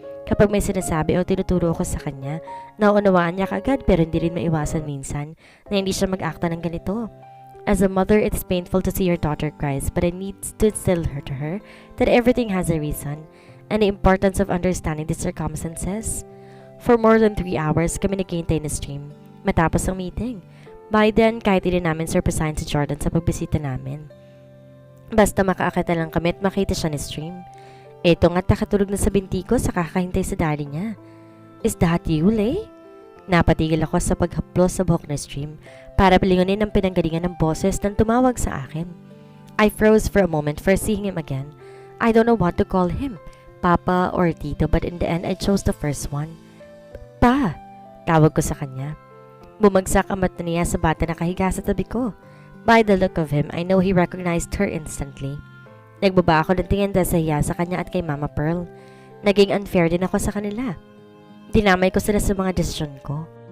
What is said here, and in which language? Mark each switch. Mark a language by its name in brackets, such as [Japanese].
[Filipino] Kapag may sinasabi o tinuturo ko sa kanya, naunawaan niya kaagad pero hindi rin maiwasan minsan na hindi siya mag-akta ng ganito. [English] As a mother, it's painful to see your daughter cries, but I need to instill her to her that everything has a reason and the importance of understanding the circumstances. For more than 3 hours, [Filipino] kami naghihintay na stream. Matapos ang meeting. [English] By then, [Filipino] kahit hindi namin surprisahin si Jordan sa pagbisita namin. Basta makaakita lang kami at makita siya ni stream. Eto nga't nakatulog na sa binti ko sa kakahintay sa daddy niya. [English] Is that you, Lay? [Filipino] Napatigil ako sa paghaplos sa buhok na stream para pilingunin ang pinanggalingan ng boses nang tumawag sa akin. [English] I froze for a moment for seeing him again. I don't know what to call him, Papa or Tito, but in the end I chose the first one. [Filipino] Pa! Tawag ko sa kanya. Bumagsak ang mata niya sa bata na kahiga sa tabi ko. [English] By the look of him, I know he recognized her instantly. [Filipino] Nagbaba ako ng tingin dahil sa hiya sa kanya at kay Mama Pearl. Naging unfair din ako sa kanila. Dinamay ko sila sa mga desisyon ko.